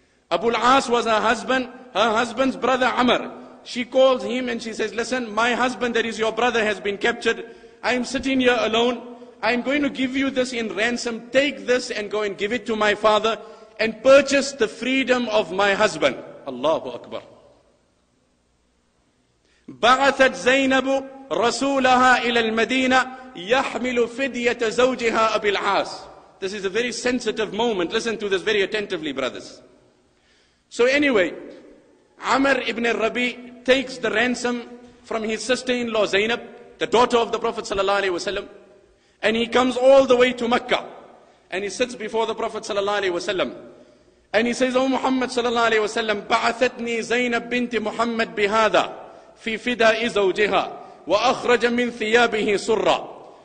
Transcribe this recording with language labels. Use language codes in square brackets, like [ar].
[en] Abu al-As was her husband's brother Amr. She calls him and she says, listen, my husband, that is your brother, has been captured. I am sitting here alone. I am going to give you this in ransom. Take this and go and give it to my father and purchase the freedom of my husband. Allahu Akbar. [ar] بعثت زينب رسولها إلى المدينة يحمل فدية زوجها أبي العاص. [en] This is a very sensitive moment. Listen to this very attentively, brothers. So anyway, Amr ibn Rabi takes the ransom from his sister-in-law Zainab, the daughter of the Prophet ﷺ, and he comes all the way to Mecca, and he sits before the Prophet ﷺ, and he says, "O Muhammad ﷺ, [ar] بعثتني زينب بنت محمد بهذا في فداء زوجها وأخرج من ثيابه سرا."